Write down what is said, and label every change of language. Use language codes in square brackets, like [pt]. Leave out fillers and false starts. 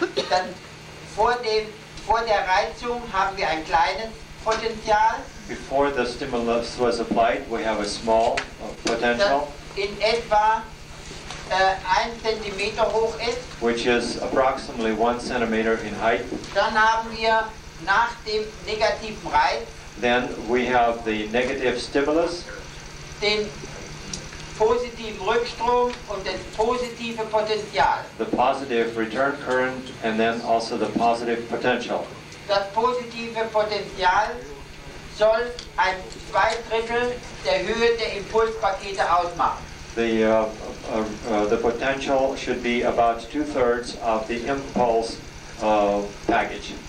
[de] Dann vor der Reizung haben wir ein kleines Potential. [en] Before the stimulus was applied, we have a small potential. [de] Das in etwa 1 Zentimeter hoch ist. [en] Which is approximately 1 centimeter in height. [de] Dann haben wir nach dem negativen Reiz. [en] Then we have the negative stimulus. [de] Den positiven Rückstrom und das positive Potential. [en] The positive return current and then also the positive potential. [de] Das positive Potential soll 2/3 der Höhe der Impulspakete ausmachen. [en] The potential should be about 2/3 of the impulse package.